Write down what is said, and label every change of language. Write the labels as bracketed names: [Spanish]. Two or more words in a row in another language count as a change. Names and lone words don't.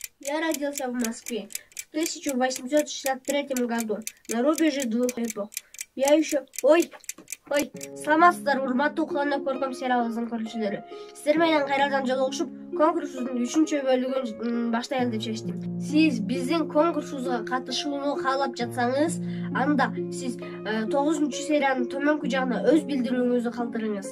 [Russian] Я родился в Москве в 1863 году на рубеже двух эпох. Я еще... [Kyrgyz] Ой, саламатсыздар, урматтуу Кулана көркөм сериалыбыздын көрүүчүлөрү. Сиздер менен кайрадан жолугушуп, конкурсубуздун 3-чү бөлүгүн баштайлы деп чечтим. Сиз биздин конкурсубузга катышууну каалап жатсаңыз, анда сиз 9-чү сериянын төмөнкү жагына өз билдирүүңүздү калтырыңыз.